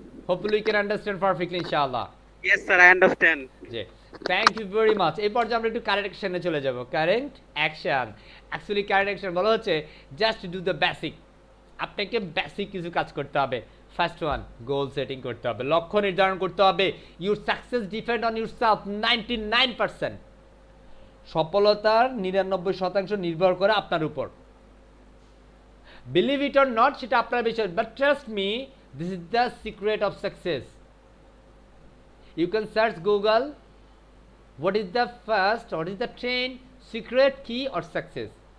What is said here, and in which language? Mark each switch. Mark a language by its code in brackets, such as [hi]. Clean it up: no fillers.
[en] Hopefully we can understand perfectly, inshallah. Yes sir, I understand. জি, thank you very much. [bn] এই পর্যায়ে আমরা একটু current অ্যাকশনে চলে যাব। Current action, actually current action বলা হচ্ছে [en] Just do the basic. [bn] আপনাকে বেসিক কিছু কাজ করতে হবে। ফার্স্ট ওয়ান, গোল সেটিং করতে হবে, লক্ষ্য নির্ধারণ করতে হবে। [en] your success depend on yourself [bn] 99%। সফলতার 99% নির্ভর করে আপনার উপর। [en] believe it or not, [bn] সেটা আপনার বিষয়, [en] But trust me, this is the secret of success. You can search Google, what is the train secret key or success?